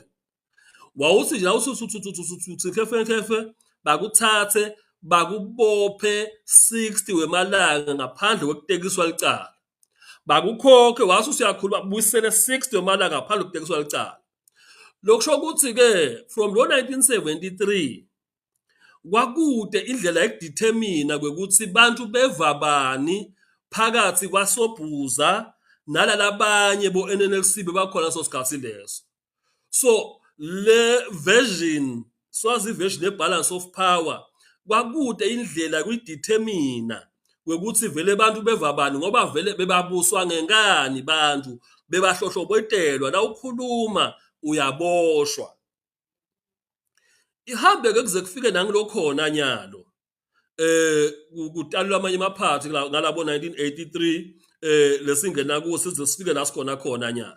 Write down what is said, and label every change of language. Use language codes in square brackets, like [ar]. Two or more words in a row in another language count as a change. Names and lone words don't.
[ss] Wawuthi nje awusuthi kefe bakuthathe bakubophe 60 wemalanga ngaphandle kokutekiswa licala. Bakukhokhe wasusiyakhuluma babuyisele 60 wemalanga ngaphandle kokutekiswa licala. Lokusho ukuthi ke from lo 1973 kwakude indlela yokudetermine kwekuthi bantu bevabani phakathi kwaSobhuza nalalabanye bo NNLC bebakhona sosikhathi leso. So le [en] version swazi version [ss] ye [en] balance of power [ss] kwakude indlela kuyidetermine kwekuthi vele abantu bevabani ngoba vele bebabuswa ngenkani bantu bebahlohlobotelwa la ukhuluma uyaboshwa. Ihambe ke kuze kufike nangilokhona nyalo kutalwa amanye amaphathi ngalabo 1983 lesingena kuwo size sifike la sikhona khona nyalo.